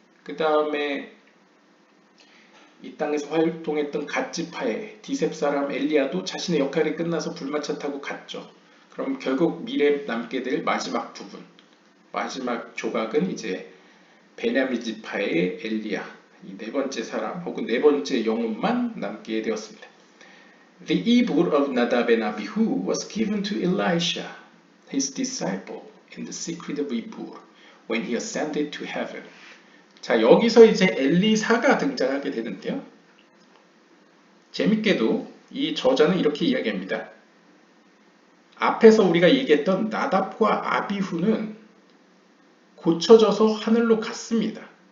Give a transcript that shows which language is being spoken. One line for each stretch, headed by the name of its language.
Korean: 그 다음에 이 땅에서 활동했던 갓지파의 디셉 사람 엘리야도 자신의 역할이 끝나서 불마차 타고 갔죠. 그럼 결국 미래에 남게 될 마지막 부분, 마지막 조각은 이제 베냐민 지파의 엘리야, 이 네 번째 사람 혹은 네 번째 영혼만 남게 되었습니다.
English: The ibur of Nadab and Abihu was given to Elisha, his disciple, in the secret of Ibur, when he ascended to heaven.
Korean: 자, 여기서 이제 엘리사가 등장하게 되는데요. 재밌게도 이 저자는 이렇게 이야기합니다. 앞에서 우리가 얘기했던 나답과 아비후는 고쳐져서 하늘로 갔습니다.